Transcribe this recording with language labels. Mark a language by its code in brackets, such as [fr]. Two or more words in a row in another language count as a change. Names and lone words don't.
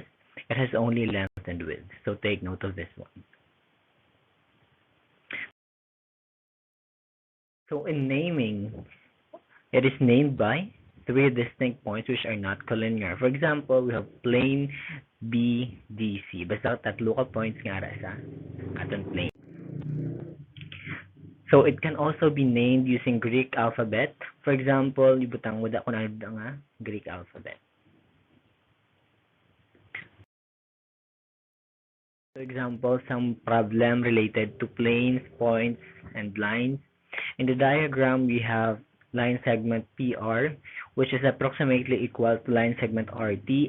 [en] It has only length and width. So take note of this one. So in naming, it is named by three distinct points which are not collinear. For example, we have plane BDC. [hil] Basta tatlo ka points nga ra sa aton plane. [en] So it can also be named using Greek alphabet. For example, [hil] ibutang mo da kung ano nga Greek alphabet. [en] For example, some problem related to planes, points, and lines. In the diagram, we have line segment PR, which is approximately equal to line segment RT.